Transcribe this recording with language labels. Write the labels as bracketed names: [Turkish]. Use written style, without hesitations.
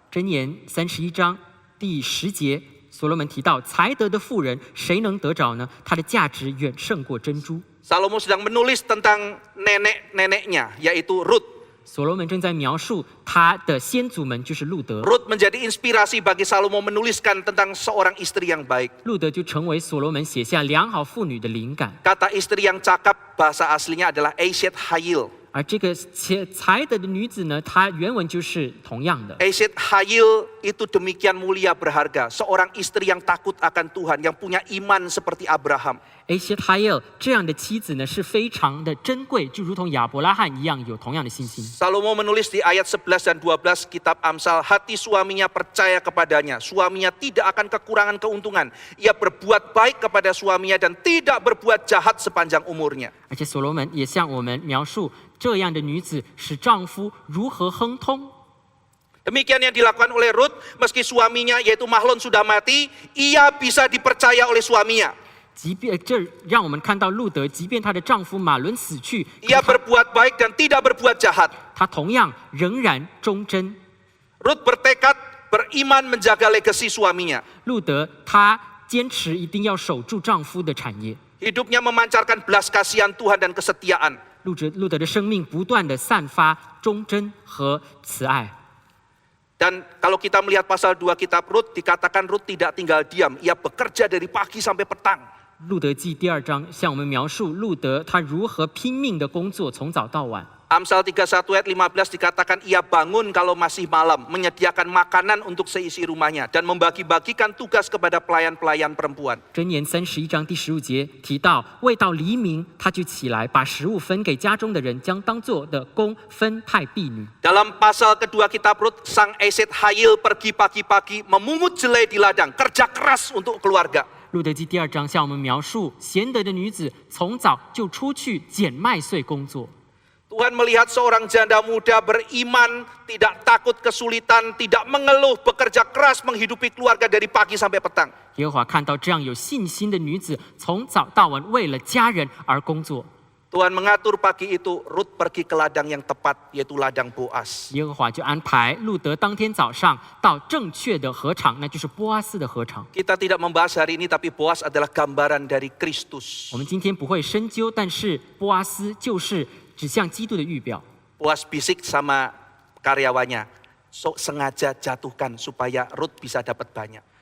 [Chinese] 箴言31章第10节，所罗门提到才德的妇人，谁能得着呢？她的价值远胜过珍珠。 [Indonesian] Salomo sedang menulis tentang nenek-neneknya, yaitu Rut. [Chinese] 所罗门正在描述他的先祖们，就是路德。 [Indonesian] Rut menjadi inspirasi bagi Salomo menuliskan tentang seorang istri yang baik. [Chinese] 路德就成为所罗门写下良好妇女的灵感。 [Indonesian] Kata istri yang cakap bahasa aslinya adalah Eshet Hayil. [Chinese] 而这个才德的女子呢，她原文就是同样的。 [Indonesian] Eshet Hayil itu demikian mulia berharga. Seorang istri yang takut akan Tuhan, yang punya iman seperti Abraham. [Chinese] Eshet Hayil 这样的妻子呢，是非常的珍贵，就如同亚伯拉罕一样，有同样的信心。 [Indonesian] Salomo menulis di ayat 11 dan 12 kitab Amsal, hati suaminya percaya kepadanya. Suaminya tidak akan kekurangan keuntungan. Ia berbuat baik kepada suaminya dan tidak berbuat jahat sepanjang umurnya. [Chinese] 而且所罗门也向我们描述这样的女子使丈夫如何亨通。 [Indonesian] Demikian yang dilakukan oleh Rut, meski suaminya yaitu Mahlon sudah mati, ia bisa dipercaya oleh suaminya. [Chinese] 即便这让我们看到路德，即便她的丈夫马伦死去， [Indonesian] Ia berbuat baik dan tidak berbuat jahat. [Chinese] 她同样仍然忠贞。 [Indonesian] Rut bertekad beriman menjaga legasi suaminya. [Chinese] 路德她坚持一定要守住丈夫的产业。 [Indonesian] Hidupnya memancarkan belas kasihan Tuhan dan kesetiaan. [Chinese] 路德的生命不断的散发忠贞和慈爱。 [Indonesian] Dan kalau kita melihat pasal 2 kitab Rut, dikatakan Rut tidak tinggal diam. Ia bekerja dari pagi sampai petang. [Chinese] 路德记第2章向我们描述路德他如何拼命的工作，从早到晚。 [Indonesian] Amsal 31 ayat 15 dikatakan ia bangun kalau masih malam, menyediakan makanan untuk seisi rumahnya, dan membagi-bagikan tugas kepada pelayan-pelayan perempuan. [Chinese] 箴言31章第15节提到，未到黎明，他就起来，把食物分给家中的人，将当做的工分派婢女。 [Indonesian] Dalam pasal kedua kitab Rut, sang Eset Hayil pergi pagi-pagi memungut jelai di ladang, kerja keras untuk keluarga. [Chinese] 路德记第2章向我们描述，贤德的女子从早就出去捡麦穗工作。 [Indonesian] Tuhan melihat seorang janda muda beriman, tidak takut kesulitan, tidak mengeluh, bekerja keras menghidupi keluarga dari pagi sampai petang. [Chinese] 耶和华看到这样有信心的女子，从早到晚为了家人而工作。 [Indonesian] Tuhan mengatur pagi itu, Rut pergi ke ladang yang tepat, yaitu ladang Boas. [Chinese] 耶和华就安排路德当天早上到正确的禾场，那就是波阿斯的禾场。 [Indonesian] Kita tidak membahas hari ini, tapi Boas adalah gambaran dari Kristus. [Chinese] 我们今天不会深究，但是波阿斯就是指向基督的预表。 [Indonesian] Boas bisik sama karyawannya, sengaja jatuhkan supaya Rut bisa dapat banyak.